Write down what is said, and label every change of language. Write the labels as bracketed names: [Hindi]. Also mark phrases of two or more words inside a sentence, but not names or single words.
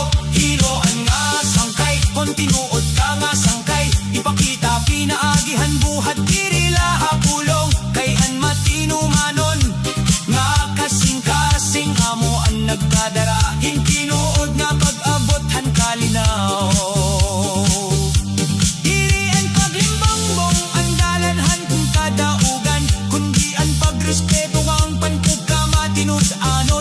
[Waray] Hiloan nga sangkay, kon tinuod ka nga sangkay, ipakita pinaagihan buhat diri laha pulong. Kay an matinumanon nga kasing-kasing amo ang nagkadara, tinuod nga pag-abot han kalinaw. Diri ang paglimbongbong ang dalanhan kung kadaugan, kundi ang pagrespeto ang panpugkamatinud-anon.